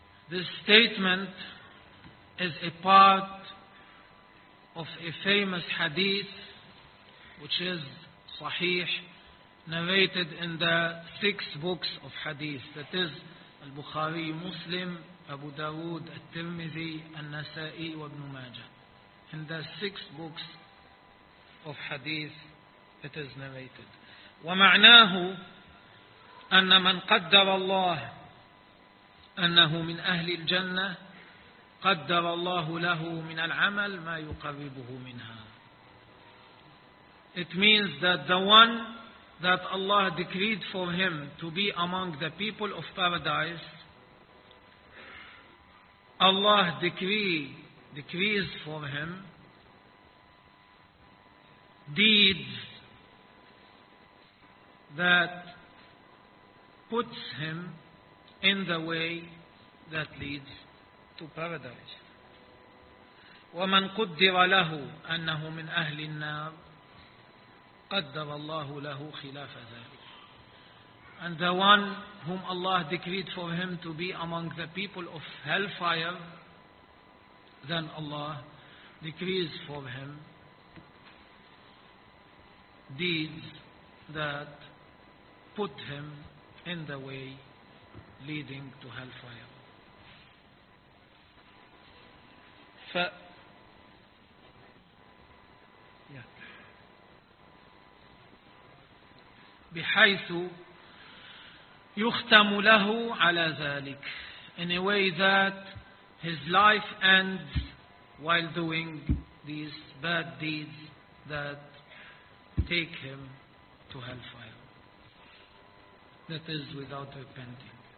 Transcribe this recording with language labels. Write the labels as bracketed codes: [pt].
[en] This statement is a part of a famous hadith which is صحيح, narrated in the six books of hadith, that is Al-Bukhari, Muslim, Abu Dawood, Al-Tirmidhi, Al-Nasa'i, Ibn Majah. In the six books of hadith it is narrated. [ar] ومعناه أن من قدر الله أنه من أهل الجنة قدر الله له من العمل ما يقربه منها. [en] It means that the one that Allah decreed for him to be among the people of paradise, Allah decrees for him deeds that puts him in the way that leads to paradise. [ar] وَمَنْ قُدِّرَ لَهُ أَنَّهُ مِنْ أَهْلِ النَّارِ قدر الله له خلاف ذلك. [en] And the one whom Allah decreed for him to be among the people of hellfire, then Allah decrees for him deeds that put him in the way leading to hellfire. [ar] بحيث يختم له على ذلك. [en] In a way that his life ends while doing these bad deeds that take him to hellfire. That is without repenting.